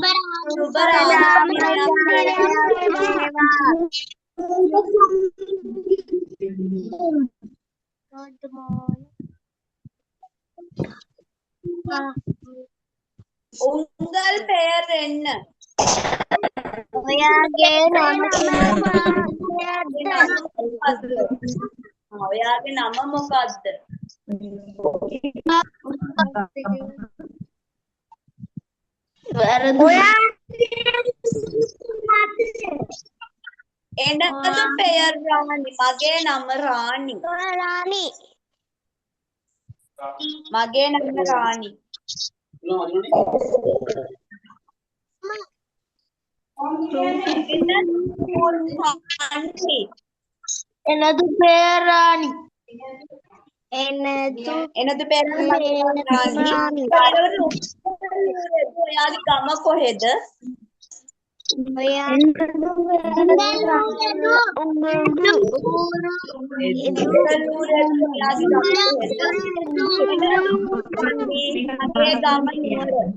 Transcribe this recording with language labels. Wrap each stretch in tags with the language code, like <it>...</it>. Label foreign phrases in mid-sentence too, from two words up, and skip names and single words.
<ta>உங்கள் பெயர் என்ன?</ta> <si>ඔයාගේ නම ඔයාගේ නම මොකක්ද?</si> <ta>எனது பெயர் ராணி.</ta> <si>මගේ නම රාණි. රාණි. මගේ නම රාණි.</si> <ta>எனது பெயர் ராணி. எனது பெயர் රාණි.</ta> <si>ඔයාගේ ගම කොහෙද? එංගලූරට ඔයාගේ ගම කොහෙද? මගේ ගම නුවර.</si>